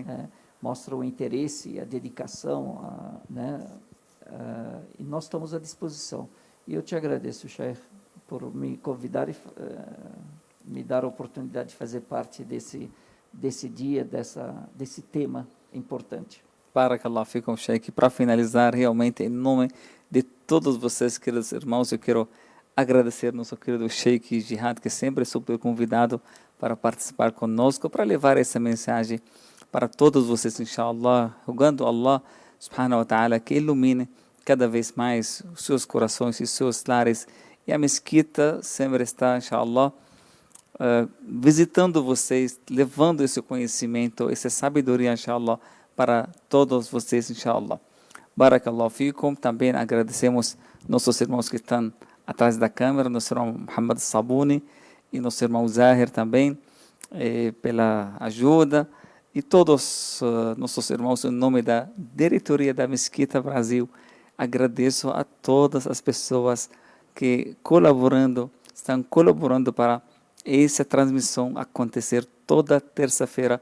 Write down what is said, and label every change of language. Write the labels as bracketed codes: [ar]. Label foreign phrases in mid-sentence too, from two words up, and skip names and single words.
[pt] Mostra o interesse, a dedicação, né? E nós estamos à disposição. E eu te agradeço, Sheikh, por me convidar e me dar a oportunidade de fazer parte desse dia, desse tema importante. [ar] بارك الله فيكم، شيخ. [pt] Para finalizar, realmente, em nome de todos vocês, queridos irmãos, eu quero agradecer nosso querido Sheikh Jihad, que sempre é super convidado para participar conosco, para levar essa mensagem para todos vocês, inshallah, rogando Allah [ar] سبحانه وتعالى [pt] que ilumine cada vez mais os seus corações e seus lares. E a mesquita sempre está, inshallah, visitando vocês, levando esse conhecimento, essa sabedoria, inshallah, para todos vocês, [ar] إن شاء الله. بارك الله فيكم. [pt] Também agradecemos nossos irmãos que estão atrás da câmera, nosso irmão Muhammad Sabuni e nosso irmão Zahir também, pela ajuda. E todos nossos irmãos, em nome da diretoria da Mesquita Brasil, agradeço a todas as pessoas que estão colaborando para essa transmissão acontecer toda terça-feira.